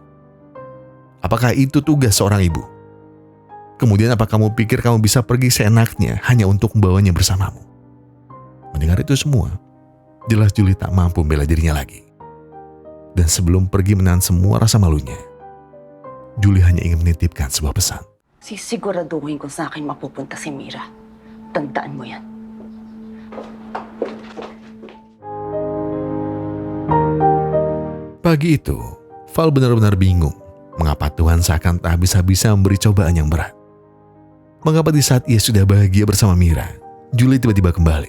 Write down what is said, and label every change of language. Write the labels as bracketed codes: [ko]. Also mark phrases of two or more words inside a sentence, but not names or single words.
[id] Apakah itu tugas seorang ibu? Kemudian apa kamu pikir kamu bisa pergi seenaknya hanya untuk membawanya bersamamu? Mendengar itu semua, jelas Julie tak mampu membela dirinya lagi. Dan sebelum pergi menahan semua rasa malunya, Julie hanya ingin menitipkan sebuah pesan. [tl] Sisiguraduhin kung sa akin mapupunta si Mira. Tandaan mo yan. [id] Pagi itu, Val benar-benar bingung mengapa Tuhan seakan tak habis-habisa memberi cobaan yang berat. Mengapa di saat ia sudah bahagia bersama Mira, Julie tiba-tiba kembali.